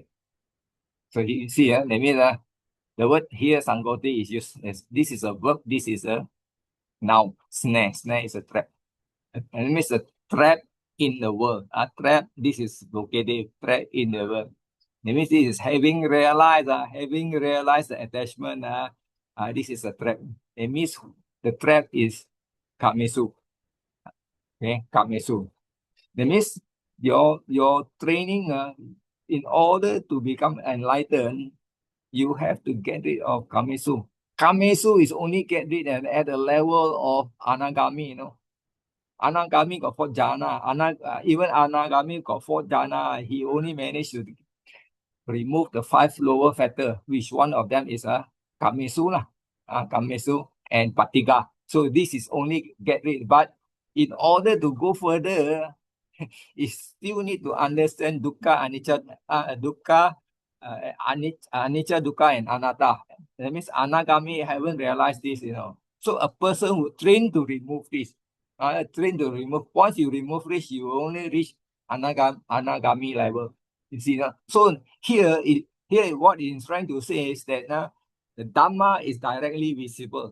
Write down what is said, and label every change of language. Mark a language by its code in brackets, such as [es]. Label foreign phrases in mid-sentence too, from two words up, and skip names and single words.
[en] So you see, that means the word here, sangoti, is used as this is a verb, this is a noun. Snare. Snare is a trap. And it means a trap in the world. Trap, this is located, trap in the world. That means this is having realized the attachment. This is a trap. It means the trap is kamesu. Okay, kamesu. That means your training, in order to become enlightened, you have to get rid of kamesu. Kamesu is only get rid at the level of anagami, Anagami got 4 jhana. Even Anagami got 4 jhana. He only managed to remove the 5 lower factor, which one of them is [pi] kamesu kamesu [en] and patiga. So this is only get rid. But in order to go further, you still need to understand [pi] dukkha, anicca, anicca, dukkha, [en] and anatta. That means anagami haven't realized this, So a person who train to remove this, once you remove this, you only reach anagami level. You see, so here what he's trying to say is that the dhamma is directly visible.